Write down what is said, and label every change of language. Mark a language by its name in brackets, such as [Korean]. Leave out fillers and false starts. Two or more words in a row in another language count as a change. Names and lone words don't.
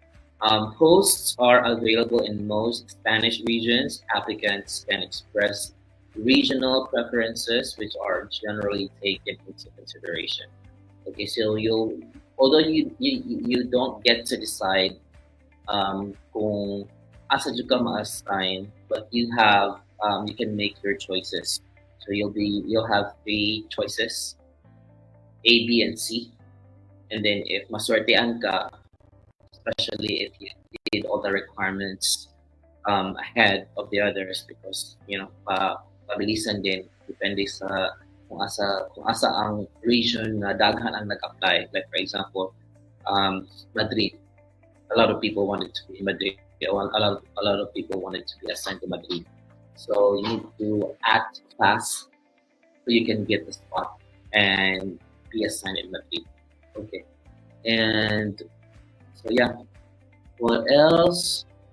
[English] Posts are available in most Spanish regions. Applicants can express regional preferences, which are generally taken into consideration. Okay, so although you don't get to decide [Cebuano] kung asa ka ma-assign, [English] but you have you can make your choices. So you'll have three choices: A, B, and C. And then if [Cebuano] maswertean ka, [English] especially if you did all the requirements ahead of the others, because [Cebuano] pabilisan din depende sa kung asa ang region na daghan ang nag-apply. [English] Like for example, Madrid. A lot of people wanted to be in Madrid. A lot of people wanted to be assigned to Madrid. So you need to act fast so you can get the spot and be assigned in Madrid. Okay. And so yeah, what else?